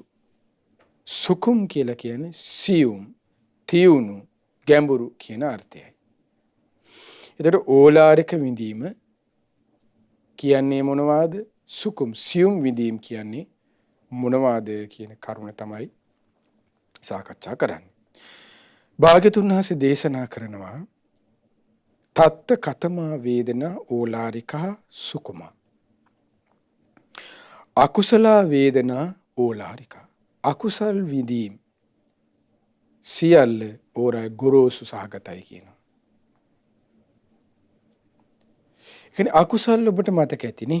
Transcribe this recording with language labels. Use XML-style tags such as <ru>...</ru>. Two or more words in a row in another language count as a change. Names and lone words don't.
<si>සුකුම් කියලා කියන්නේ සියුම්, තියුණු, ගැඹුරු කියන අර්ථයයි. එතකොට ඕලාරික විඳීම කියන්නේ මොනවාද? සුකුම් සියුම් විඳීම් කියන්නේ මොනවාද කියන කරුණ තමයි සාකච්ඡා කරන්නේ. භාග්‍යතුන් වහන්සේ දේශනා කරනවා</si> <pi>තත්ත කතමා වේදනා ඕලාරිකා සුකුමා. අකුසල වේදනා ඕලාරිකා.</pi> <si>අකුසල් විඳීම් සියල්ල ඕරා ගොරෝසු සහගතයි කියනවා. කියන්නේ අකුසල් ඔබට මතක ඇතිනේ.</si>